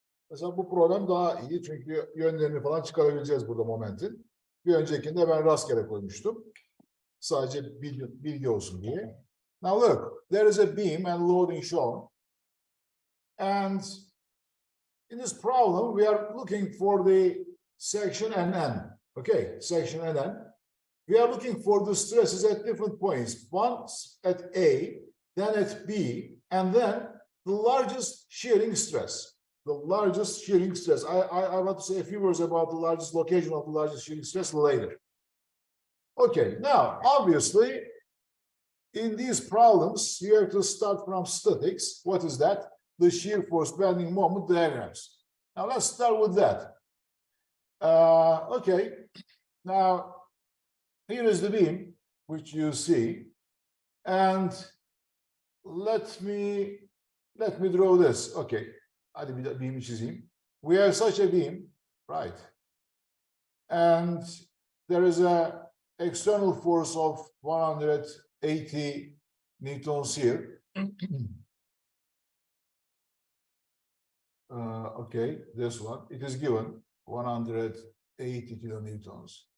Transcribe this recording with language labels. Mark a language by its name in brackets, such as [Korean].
[Turkish] Mesela bu problem daha iyi çünkü yönlerini falan çıkarabileceğiz burada momentin. Bir öncekinde ben rastgele koymuştum. Sadece bilgi olsun diye. [English] Now look, there is a beam and loading shown. And in this problem, we are looking for the section NN. Okay, section NN. We are looking for the stresses at different points. Once at A, then at B, and then the largest shearing stress. The largest shearing stress. I want to say a few words about the largest location of the largest shearing stress later. Okay, now, obviously, in these problems, you have to start from statics. What is that? The shear force bending moment diagrams. Now, let's start with that. Okay, now, here is the beam, which you see. And let me draw this. [Turkish] Okay, hadi bir beam çizeyim. [English] We have such a beam, right? And there is a external force of 180 newtons here. Okay, this one, it is given 180 kilonewtons.